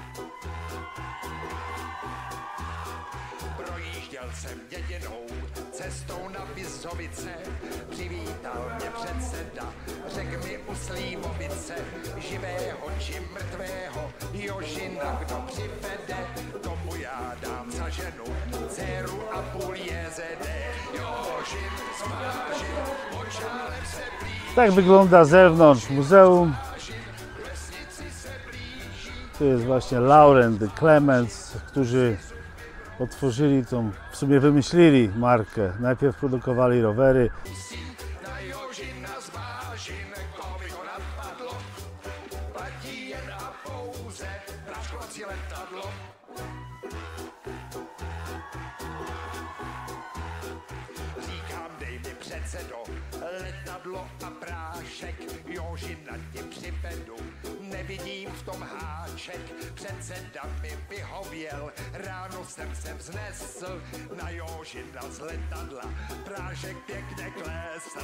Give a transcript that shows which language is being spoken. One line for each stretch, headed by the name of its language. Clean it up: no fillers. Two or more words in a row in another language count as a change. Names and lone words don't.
Czech: Projížděl jsem jedinou cestu cestou na Bizovice přivítal mě předseda, řekl mi u Slímovice, živého či mrtvého, Jožina kdo přivede, tomu já dám za ženu, dceru a půl JZD. Jožin smažin, očálem se blíží.
Polish: Tak wygląda z zewnątrz muzeum. Tu jest właśnie Laurent i Clemens, którzy otworzyli tą, w sumie wymyślili markę. Najpierw produkowali rowery.
Czech: Na Jožina zmážin, komu to napadlo, platí jen a pouze praškovací letadlo. Říkám, dej mi předsedo, letadlo a prášek, Jožina ti přivedu, nevidím v tom háček, předseda mi vyhověl, ráno jsem se vznesl, na Jožina z letadla, prášek pěkně klesl.